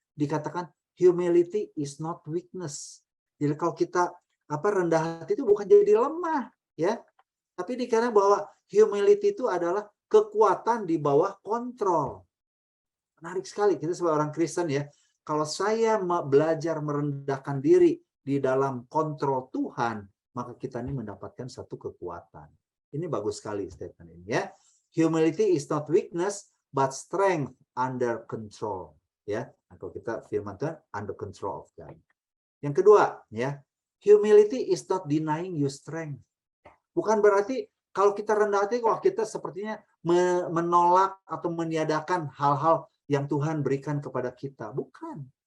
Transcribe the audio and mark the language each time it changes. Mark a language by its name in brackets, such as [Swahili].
[Indonesian] Dikatakan [English] humility is not weakness. [Indonesian] Jadi kalau kita rendah hati itu bukan jadi lemah, ya. Tapi dikatakan bahwa humility itu adalah kekuatan di bawah kontrol. Menarik sekali, kita sebagai orang Kristen, ya, kalau saya belajar merendahkan diri di dalam kontrol Tuhan, maka kita ini mendapatkan satu kekuatan. Ini bagus sekali statement ini, ya. [English] Humility is not weakness, but strength under control. [Indonesian] Ya, atau kita firman Tuhan, [English] under control of God. [Indonesian] Yang kedua, ya, [English] humility is not denying your strength. [Indonesian] Bukan berarti kalau kita rendah hati, wah, kita sepertinya menolak atau meniadakan hal-hal yang Tuhan berikan kepada kita. Bukan.